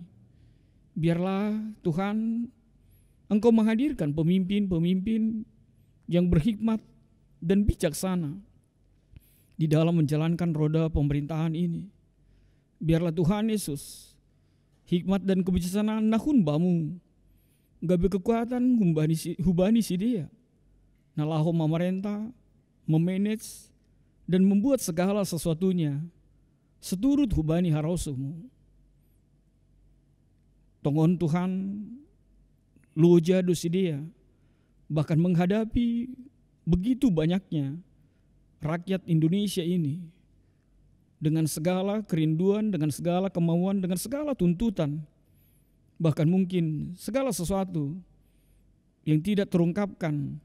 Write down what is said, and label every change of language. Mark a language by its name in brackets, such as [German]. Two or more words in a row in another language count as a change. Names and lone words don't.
[Indonesian] Biarlah Tuhan Engkau menghadirkan pemimpin-pemimpin yang berhikmat dan bijaksana di dalam menjalankan roda pemerintahan ini. Biarlah Tuhan Yesus, hikmat dan kebijaksanaan [Batak Simalungun] nahun bamu, gabe kekuatan hubani sidea, nalaho [Indonesian] memerintah, memanage, dan membuat segala sesuatunya seturut [Batak Simalungun] hubani harosumu. Tongon Tuhan, loja dosidea, [Indonesian] bahkan menghadapi begitu banyaknya rakyat Indonesia ini, dengan segala kerinduan, dengan segala kemauan, dengan segala tuntutan, bahkan mungkin segala sesuatu yang tidak terungkapkan.